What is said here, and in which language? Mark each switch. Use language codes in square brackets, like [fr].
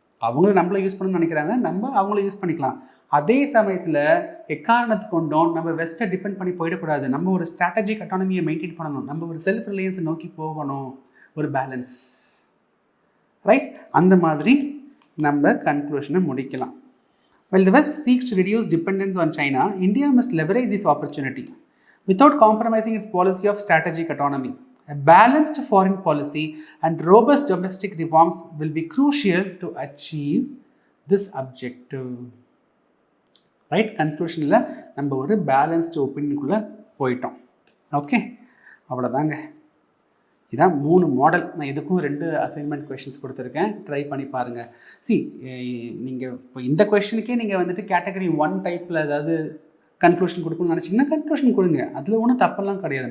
[ta] அவங்களும் நம்மளை யூஸ் பண்ணணும்னு நினைக்கிறாங்க, நம்ம அவங்கள யூஸ் பண்ணிக்கலாம். அதே சமயத்தில் எக்காரணத்துக்கு கொண்டும் நம்ம வெஸ்ட்டை டிபெண்ட் பண்ணி போயிடக்கூடாது. நம்ம ஒரு ஸ்ட்ராட்டஜிக் அட்டானமியை மெயின்டைன் பண்ணணும், நம்ம ஒரு செல்ஃப் ரிலையன்ஸை நோக்கி போகணும், ஒரு பேலன்ஸ். ரைட்? அந்த மாதிரி நம்ம கன்க்ளூஷனை முடிக்கலாம். [en] While the West seeks to reduce dependence on China, India must leverage this opportunity without compromising its policy of strategic autonomy. A balanced foreign policy and robust domestic reforms will be crucial to achieve this objective. [ta] Right? கன்க்ளூஷனில் நம்ம ஒரு balanced ஒப்பீனியனுக்குள்ளே போயிட்டோம். Okay, அவ்வளோதாங்க. இதான் 3 model. நான் இதுக்கும் 2 assignment questions கொடுத்துருக்கேன், try பண்ணி பாருங்கள். நீங்கள் இப்போ இந்த கொஷனுக்கே நீங்கள் வந்துட்டு கேட்டகரி 1 டைப்பில் ஏதாவது கன்க்ளூஷன் கொடுக்கணும்னு நினச்சிங்கன்னா கன்க்ளூஷன் கொடுங்க, அதில் ஒன்றும் தப்பெல்லாம் கிடையாது.